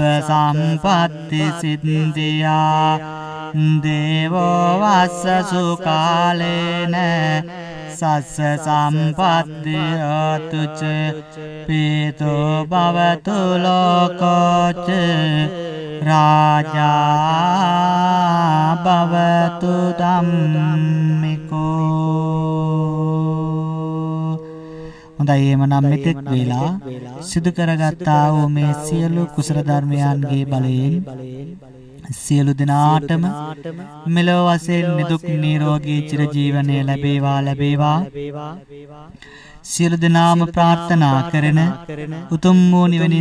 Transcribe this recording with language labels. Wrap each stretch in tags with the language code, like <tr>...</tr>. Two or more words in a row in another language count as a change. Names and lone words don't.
<pi>සම්පත්ති සිද්ධියා දේවෝ වස්සසු කාලේන සස්ස සම්පත්තියතු ච පීතෝ භවතු ලෝකෝච රාජා භවතු ධම්මිකෝ</pi> <si>හොඳයි එහෙමනම් මෙතෙක් වේලා සිදු කරගත්තා වූ මේ සියලු කුසල ධර්මයන්ගේ බලයෙන් සියලු දෙනාටම මෙලොව වශයෙන් නිදුක් නිරෝගී චිරජීවනය ලැබේවා සියලු දෙනාම ප්‍රාර්ථනා කරන උතුම් වූ නිවනින්</si>